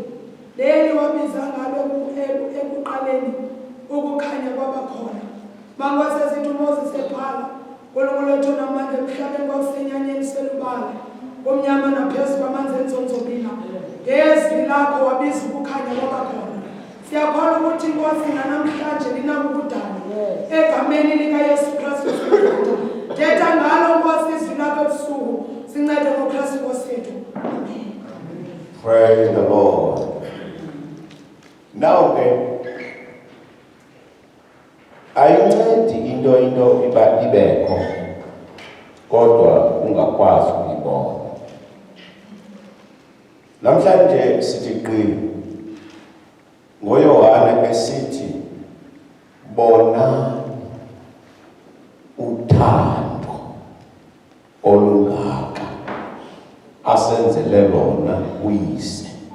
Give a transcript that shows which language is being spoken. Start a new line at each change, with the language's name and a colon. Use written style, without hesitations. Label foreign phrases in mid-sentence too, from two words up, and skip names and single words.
Zulu: Leli wabiza ngalo ekuqaleni ukukhanya kwabakhona. Mangase sithi uMoses ebhala, uNkulunkulu namandla emhlabeni kwakusenyanyeni selubala. Kumnyama naphezu kwamanzi enzonzobila. Ngezwi lakho wabiza ukukhanya kwabakhona. Siyakholwa ukuthi inkosi namhlanje linako ukudala.
Xhosa: Egameni likaYesu Kristu. Thetha ngalo Nkosi izwi lakho ebusuku. Sincede ngoKristu Nkosi yethu.
English: Praise the Lord. Now then,
Xhosa: ayincedi into ibekho kodwa ungakwazi ukuyibona. Namhlanje sithi qini ngoYohane esithi bonani uthando olungaka asenzele lona uyise.